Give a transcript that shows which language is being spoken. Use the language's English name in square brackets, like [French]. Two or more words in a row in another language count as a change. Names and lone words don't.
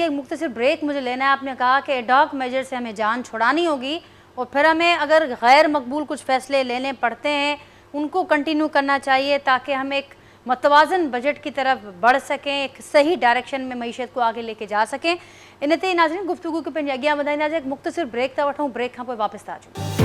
[Urdu] ایک مختصر بریک مجھے لینا ہے۔ آپ نے کہا کہ [English] ad hoc measure [Urdu] سے ہمیں جان چھڑانی ہوگی اور پھر ہمیں اگر غیر مقبول کچھ فیصلے لینے پڑتے ہیں ان کو کنٹینیو کرنا چاہیے تاکہ ہم ایک متوازن بجٹ کی طرف بڑھ سکیں، ایک صحیح ڈائریکشن میں معیشت کو آگے لے کے جا سکیں. [Sindhi] इन ते नाज़रीन गुफ्तगू के पंहिंजी अॻियां वधाईंदासीं। एक मुख्तसर ब्रेक था वठूं, ब्रेक खां पोइ वापसि था अचूं।